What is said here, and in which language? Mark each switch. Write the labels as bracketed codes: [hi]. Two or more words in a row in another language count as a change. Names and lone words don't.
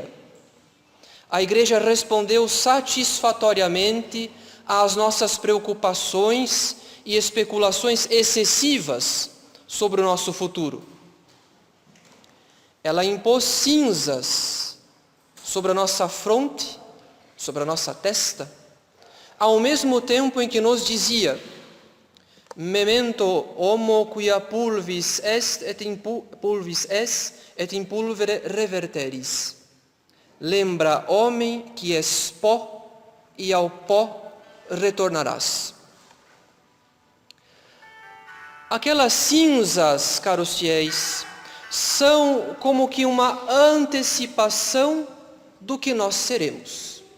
[pt] A Igreja respondeu satisfatoriamente às nossas preocupações e especulações excessivas sobre o nosso futuro. Ela impôs cinzas sobre a nossa fronte, sobre a nossa testa, ao mesmo tempo em que nos dizia: [la] memento homo quia pulvis est et in pulvere reverteris. [pt] Lembra, homem, que és pó e ao pó retornarás. Aquelas cinzas, caros fiéis, são como que uma antecipação do que nós seremos.